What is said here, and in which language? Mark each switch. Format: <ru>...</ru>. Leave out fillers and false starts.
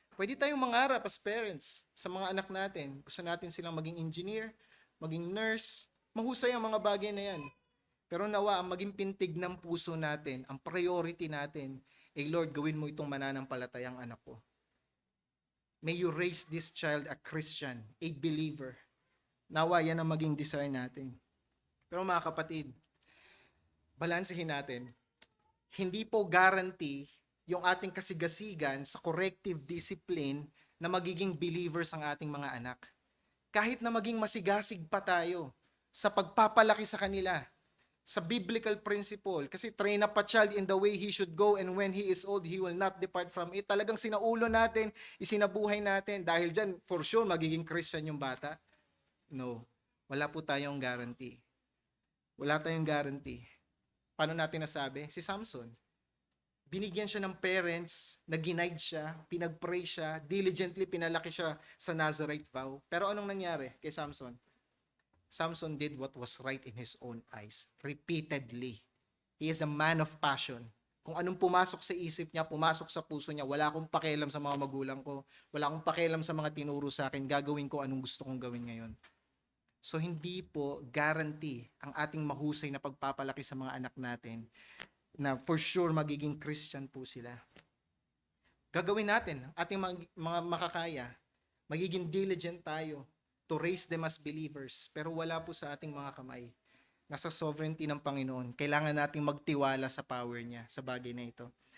<tl>Pwede tayong mangarap as parents sa mga anak natin. Gusto natin silang maging engineer, maging nurse, mahusay ang mga bagay na yan. Pero nawa, ang maging pintig ng puso natin, ang priority natin, Lord, gawin mo itong mananampalatayang anak ko.</tl> <en>May you raise this child a Christian, a believer.</en> <tl>Nawa, yan ang maging desire natin. Pero mga kapatid, balansehin natin. Hindi po guarantee yung ating kasigasigan sa corrective discipline na magiging believers ang ating mga anak. Kahit na maging masigasig pa tayo sa pagpapalaki sa kanila, sa biblical principle.</tl> <en>Kasi train up a child in the way he should go, and when he is old, he will not depart from it.</en> <tl>Talagang sinaulo natin, isinabuhay natin. Dahil dyan, for sure, magiging Christian yung bata. No. Wala po tayong guarantee. Wala tayong guarantee. Paano natin nasabi? Si Samson. Binigyan siya ng parents, nag-guide siya, pinag-pray siya, diligently pinalaki siya sa Nazarite vow. Pero anong nangyari kay Samson?</tl> <en>Samson did what was right in his own eyes, repeatedly. He is a man of passion.</en> <tl>Kung anong pumasok sa isip niya, pumasok sa puso niya, wala akong pakialam sa mga magulang ko, wala akong pakialam sa mga tinuro sa akin, gagawin ko anong gusto kong gawin ngayon. So hindi po guarantee ang ating mahusay na pagpapalaki sa mga anak natin na for sure magiging Christian po sila. Gagawin natin ang ating mga makakaya. Magiging diligent tayo</tl> <en>to raise them as believers.</en> <tl>Pero wala po sa ating mga kamay. Nasa sovereignty ng Panginoon. Kailangan nating magtiwala sa power niya sa bagay na ito.</tl>